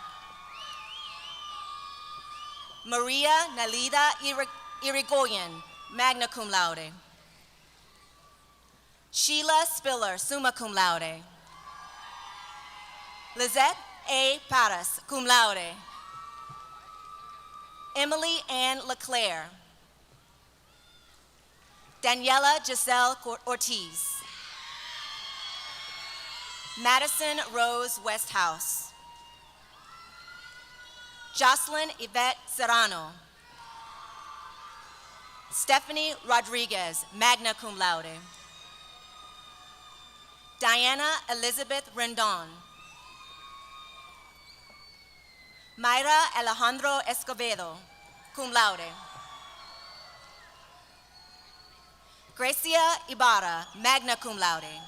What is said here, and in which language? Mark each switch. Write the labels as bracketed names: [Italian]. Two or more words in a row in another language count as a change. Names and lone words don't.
[Latin] Maria Nalida Irigoyen, magna cum laude. Sheila Spiller, summa cum laude. Lizette A. Paris, cum laude. [English] Emily Ann LeClaire. Daniela Giselle Ortiz. Madison Rose Westhouse. Jocelyn Yvette Serrano. Stephanie Rodriguez, [Latin] magna cum laude. [English] Diana Elizabeth Rendon. Mayra Alejandro Escobedo, [Latin] cum laude. Gracia Ibarra, magna cum laude.